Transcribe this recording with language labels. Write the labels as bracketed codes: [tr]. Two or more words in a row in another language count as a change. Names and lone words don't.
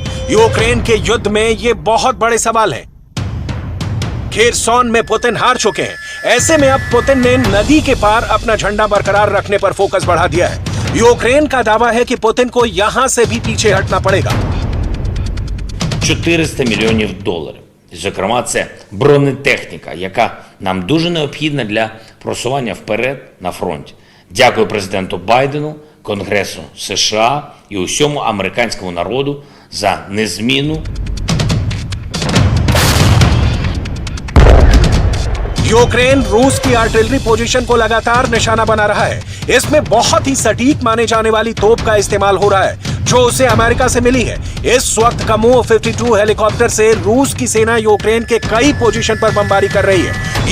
[hi] यूक्रेन के युद्ध में ये बहुत बड़े सवाल हैं। खेरसोन में पुतिन हार चुके हैं। ऐसे में अब पुतिन ने नदी के पार अपना झंडा बरकरार रखने पर फोकस बढ़ा दिया है। यूक्रेन का दावा है कि पुतिन को यहां से भी पीछे हटना पड़ेगा। [uk] 400 мільйонів доларів. Зокрема, це бронетехніка, яка нам дуже необхідна для просування вперед на фронті. Дякую президенту Байдену, Конгресу США і усьому американському народу за незмінну. [hi] यूक्रेन रूस की [en] artillery position [hi] को लगातार निशाना बना रहा है। इसमें बहुत ही सटीक माने जाने वाली तोप का इस्तेमाल हो रहा है। जो उसे अमेरिका से मिली है। इस वक्त कामो 52 हेलीकॉप्टर से रूस की सेना यूक्रेन के कई पोजीशन पर बमबारी कर रही है।